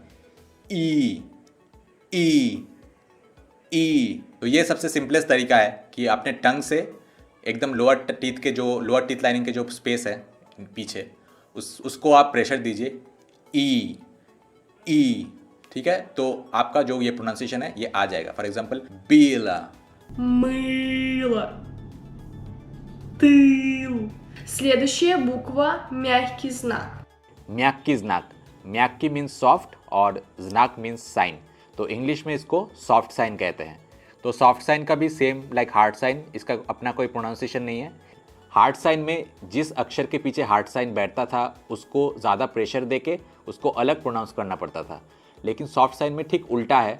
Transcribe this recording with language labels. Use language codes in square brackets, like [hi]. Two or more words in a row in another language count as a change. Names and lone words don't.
[hi] ई, तो ये सबसे सिंपलेस्ट तरीका है कि अपने टंग से एकदम [en] lower teeth lining [hi] के जो स्पेस है पीछे उसको आप प्रेशर दीजिए। ई, ठीक है, तो आपका जो ये प्रोनाउंसिएशन है ये आ जाएगा। [en] for example [hi] बीला, [ru] Мыло. Тыл. Следующая буква – мягкий знак. мягкий знак. [hi] म्याक्की [en] means soft [hi] और ज्नाक [en] means sign, [hi] तो इंग्लिश में इसको [en] soft sign [hi] कहते हैं। तो [en] soft sign [hi] का भी [en] same like hard sign, [hi] इसका अपना कोई प्रोनाउंसिएशन नहीं है। [en] hard sign [hi] में जिस अक्षर के पीछे [en] hard sign [hi] बैठता था उसको ज़्यादा प्रेशर देके उसको अलग प्रोनाउंस करना पड़ता था, लेकिन [en] soft sign [hi] में ठीक उल्टा है।